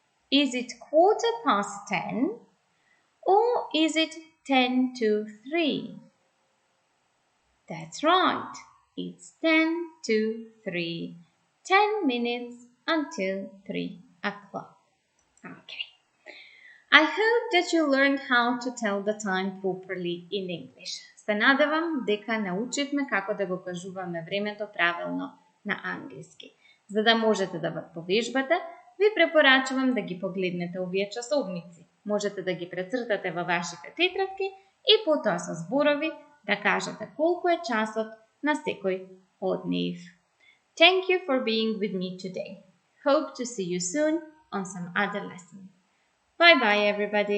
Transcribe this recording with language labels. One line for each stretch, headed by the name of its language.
English: Is it 10:15? Or is it 10 to 3? That's right. It's 10 to 3. 10 minutes until 3 o'clock. Okay. I hope that you learned how to tell the time properly in English.
Macedonian: Се надевам дека научивме како да го кажуваме времето правилно на англиски. За да можете да го повежбате, ви препорачувам да ги погледнете овие часовници. Можете да ги прецртате во вашите тетрадки и потоа со зборови да кажете колку е часот на секој од нив.
English: Thank you for being with me today. Hope to see you soon on some other lesson. Bye bye everybody.